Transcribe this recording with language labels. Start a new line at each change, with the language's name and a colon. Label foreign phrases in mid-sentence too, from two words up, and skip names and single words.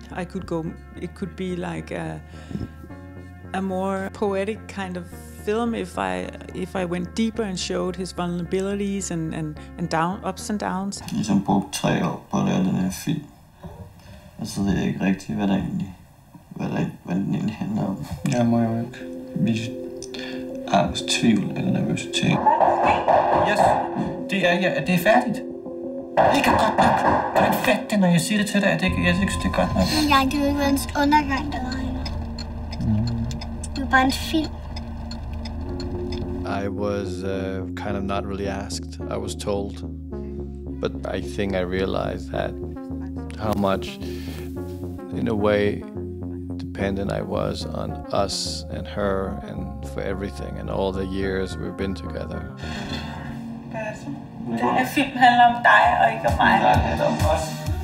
English: It could be like a more poetic kind of film if I went deeper and showed his vulnerabilities and ups and downs.
Danish: Jeg har brugt 3 år på at lave den her film, og så ved jeg ikke rigtigt, hvad den egentlig handler om. Jeg må jo ikke vise angst, tvivl eller nervøsitet. Yes, det er færdigt. Det er godt nok. Kan du ikke fatte det, når jeg siger det til dig? Jeg synes, det er godt nok. Jeg kan jo ikke være en undergang, der var her. Det var bare en film.
English: I was kind of not really asked. I was told. But I think I realized that how much, in a way, dependent I was on us and her and for everything and all the years we've been together.
Danish: Den her film handler om dig og ikke om mig. Det handler om os.